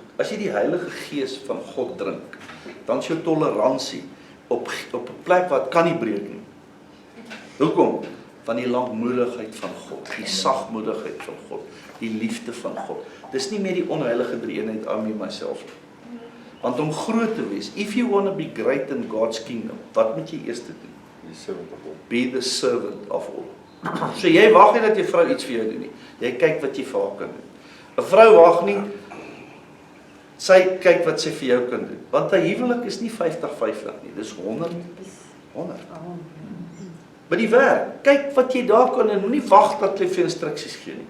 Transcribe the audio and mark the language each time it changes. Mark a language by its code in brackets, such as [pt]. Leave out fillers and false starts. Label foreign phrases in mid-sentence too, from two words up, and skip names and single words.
[af] As jy die Heilige Gees van God drink, dan is jou toleransie op 'n plek wat kan nie breek nie. Hoekom? Van die lankmoedigheid van God, die sagmoedigheid van God, die liefde van God. Dis nie meer die onheilige drie-eenheid aan my myself nie. Want om groot te wees, [en] if you want to be great in God's kingdom, [af] wat moet jy eers doen? [en] Be the servant of all. [af] So jy wag nie dat jy vrou iets vir jou doen nie. Jy kyk wat jy vir haar kan doen. 'n Vrou wag nie, sy kyk wat sy vir jou kan doen. Want 'n huwelik is nie 50-50 nie, dis 100. By die werk, kyk wat jy daar kan doen, moenie wag dat jy vir instruksies gee nie.